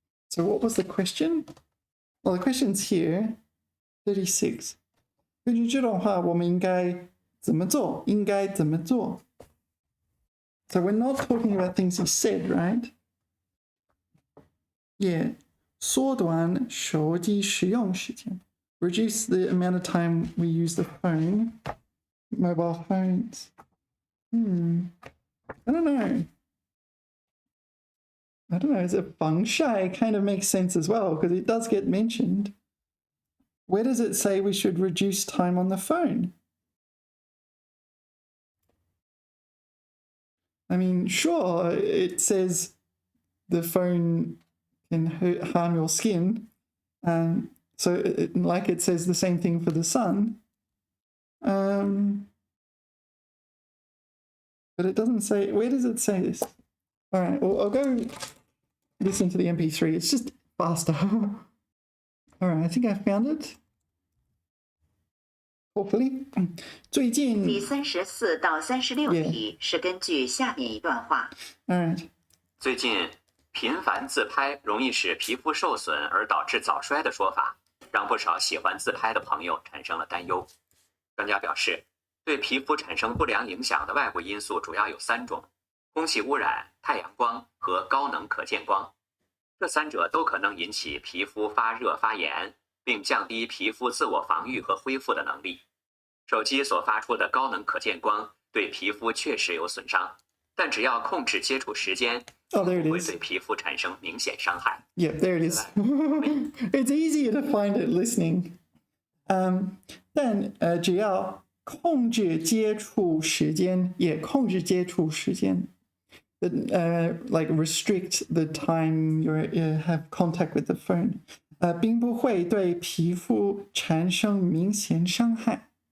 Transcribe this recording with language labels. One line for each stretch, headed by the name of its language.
English: So what was the question? Well, the question's here, 36.
Chinese: 根据这段话，我们应该怎么做？应该怎么做？
English: So we're not talking about things he said, right? Yeah.
Chinese: 缩短手机使用时間
English: Reduce the amount of time we use the phone, mobile phones. I don't know. Is it 防晒 kind of makes sense as well, because it does get mentioned. Where does it say we should reduce time on the phone? I mean, sure, it says the phone can harm your skin. So it says the same thing for the sun. But it doesn't say, where does it say this? All right, well, I'll go listen to the MP3. It's just faster. All right, I think I found it. Hopefully. 最近
Chinese: 第34到36题是根据下面一段话。
English: All right.
Chinese: 最近频繁自拍容易使皮肤受损而导致早衰的说法，让不少喜欢自拍的朋友产生了担忧。专家表示，对皮肤产生不良影响的外部因素主要有3种：空气污染、太阳光和高能可见光。这3者都可能引起皮肤发热发炎，并降低皮肤自我防御和恢复的能力。手机所发出的高能可见光对皮肤确实有损伤，但只要控制接触时间，不会对皮肤产生明显伤害。
English: Yeah, there it is. It's easier to find it listening.
Chinese: 但只要控制接触时间，也控制接触时间。
English: Like restrict the time you have contact with the phone.
Chinese: 并不会对皮肤产生明显伤害。